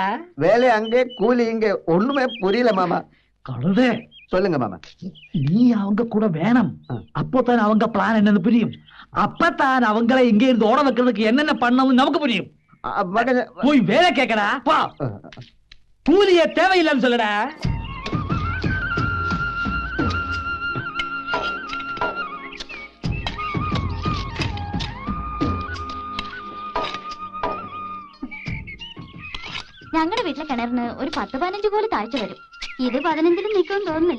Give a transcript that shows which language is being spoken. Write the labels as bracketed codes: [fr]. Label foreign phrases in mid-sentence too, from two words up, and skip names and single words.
[ta] வேலை அங்கே, கூலி இங்கே, ஒண்ணுமே புரியல மாமா. கழுதே, சொல்லுங்க மாமா. நீ அவங்க கூட வேணும். அப்போதான் அவங்க பிளான் என்னன்னு புரியும். அப்பதான் அவங்களை இங்க இருந்து ஓட வைக்கிறதுக்கு என்னென்ன பண்ணணும் நமக்கு புரியும். போய் வேலை கேட்கடா. கூலிய தேவையில்லைன்னு சொல்லடா. [ml] ഞങ്ങളുടെ വീട്ടിലെ കിണറിന് ഒരു 10-15 പോലെ താഴ്ച വരും. ഇത് 15-ലും നിൽക്കുമെന്ന് തോന്നുന്നില്ല.